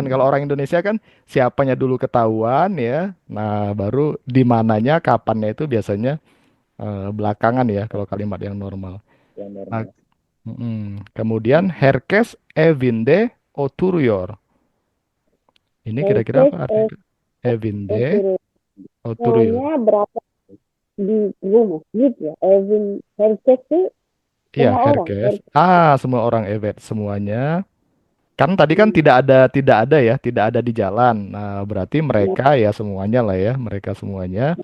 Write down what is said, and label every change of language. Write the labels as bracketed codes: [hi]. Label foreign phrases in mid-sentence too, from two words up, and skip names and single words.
[id] Kalau orang Indonesia kan siapanya dulu ketahuan ya. Nah, baru di mananya, kapannya itu biasanya belakangan ya kalau kalimat yang normal. Nah, kemudian [tr] Herkes Evinde Oturuyor. [id] Ini kira-kira [tr] Herkes [id] apa artinya? [tr] Evinde Oturu. Oturuyor. [id] Semuanya berapa di rumah gitu ya. [tr] Evin Herkes itu [id] Iya, semua orang. [tr] Herkes. Herkes. [id] Semua orang Evet semuanya. Kan tadi kan tidak ada ya, tidak ada di jalan. Nah, berarti mereka ya semuanya lah ya, mereka semuanya.